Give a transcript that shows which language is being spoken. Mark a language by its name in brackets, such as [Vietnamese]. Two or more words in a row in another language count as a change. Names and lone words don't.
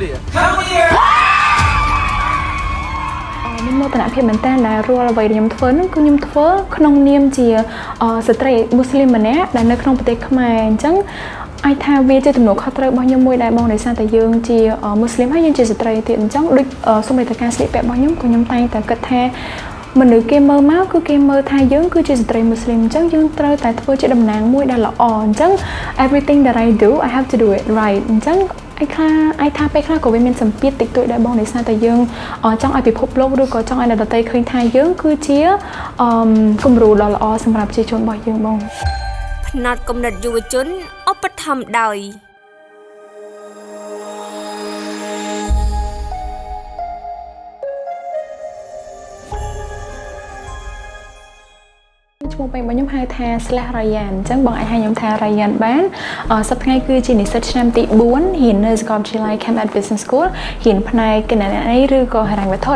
[Khmer] មោទនភាពមែនតើដែលរាល់អ្វីដែលខ្ញុំធ្វើនោះគឺខ្ញុំធ្វើក្នុងនាមជាស្ត្រីមូស្លីមម្នាក់ដែលនៅក្នុងប្រទេសខ្មែរអញ្ចឹងអាចថាវាជាទំនួលខុសត្រូវ របស់ខ្ញុំមួយដែរបងដោយសារតែយើងជាមូស្លីមហើយយើងជាស្ត្រីទៀតអញ្ចឹងដូចសូម្បីតែការស្លៀកពាក់របស់ខ្ញុំក៏ខ្ញុំតែងតែគិតថាមនុស្សគេមើលមកគឺគេមើលថាយើងគឺជាស្ត្រីមូស្លីមអញ្ចឹងយើងត្រូវតែធ្វើជាតំណាងមួយដែលល្អអញ្ចឹង [English] everything that I do I have to do it right [Khmer] អញ្ចឹងអាចថាពេលខ្លះក៏វាមានសម្ពាធតិចតួចដែរបងដោយសារតែយើងចង់ឲ្យពិភពលោកឬក៏ចង់ឲ្យអ្នកដទៃឃើញថាយើងគឺជាគំរូដ៏ល្អសម្រាប់ប្រជាជនរបស់យើងបង ផ្នែកគំនិតយុវជនឧបត្ថម្ភដោយឈ្មោះពេញរបស់ខ្ញុំហៅថា /Ryan អញ្ចឹងបងអាចហៅខ្ញុំថា Ryan បានសប្តាហ៍ថ្ងៃគឺជានិស្សិតឆ្នាំទី4រៀននៅសាកលវិទ្យាល័យ Cambridge Business School រៀនផ្នែកគណនេយ្យឬក៏ហិរញ្ញវត្ថុ